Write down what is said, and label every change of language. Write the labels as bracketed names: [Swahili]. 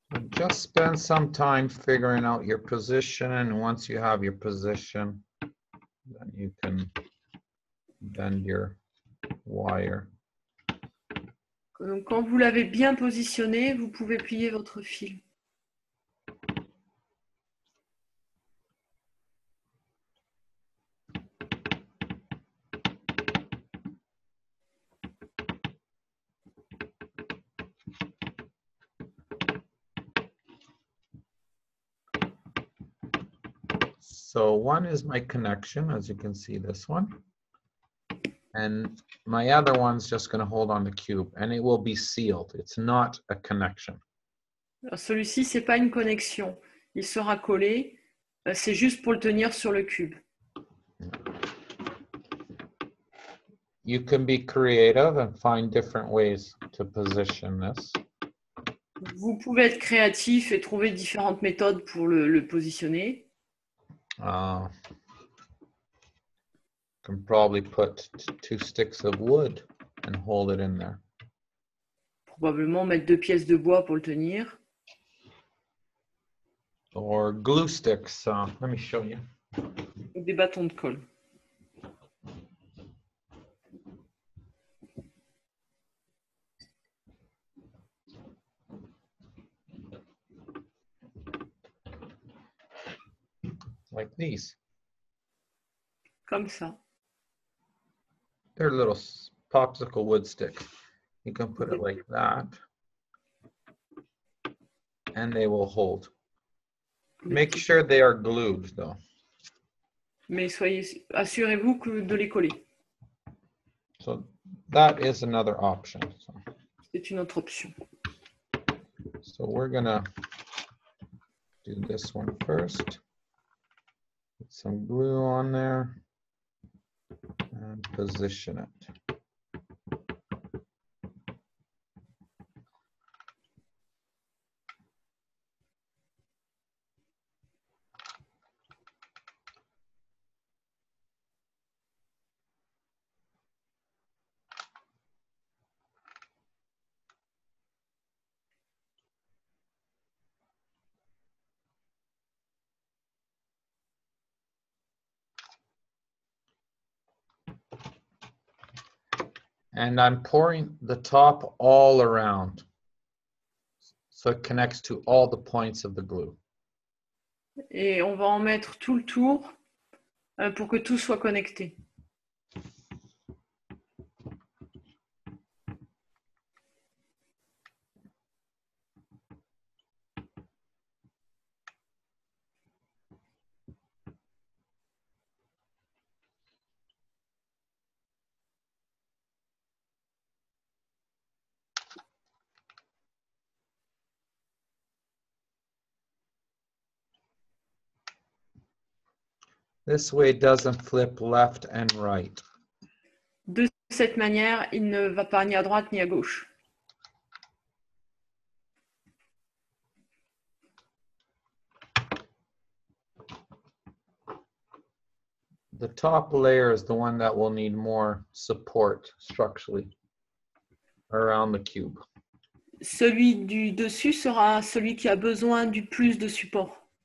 [English] Just spend some time figuring out your position, and once you have your position, then you can bend your wire. [French] Donc, quand vous l'avez bien positionné, vous pouvez plier votre fil. [English] So one is my connection, as you can see, this one. And my other one's just going to hold on the cube, and it will be sealed. It's not a connection. [French] Celui-ci, ce n'est pas une connexion. Il sera collé. C'est juste pour le tenir sur le cube. [English] You can be creative and find different ways to position this. [French] Vous pouvez être créatif et trouver différentes méthodes pour le positionner. [English] Can probably put 2 sticks of wood and hold it in there. [French] Probablement mettre 2 pièces de bois pour le tenir. [English] Or glue sticks. Let me show you. [French] Ou des bâtons de colle. [English] Like these. [French] Comme ça. [English] They're little popsicle wood sticks. You can put it like that, and they will hold. Make sure they are glued, though. [French] Mais assurez-vous de les coller. [English] So that is another option. [French] C'est une autre option. [English] So we're gonna do this one first. Put some glue on there and position it. And I'm pouring the top all around. So it connects to all the points of the glue. [French] Et on va en mettre tout le tour pour que tout soit connecté. [English] This way it doesn't flip left and right. [French] De cette manière, il ne va pas ni à droite ni à gauche. [English] The top layer is the one that will need more support structurally around the cube. [French] Celui du dessus sera celui qui a besoin du plus de support.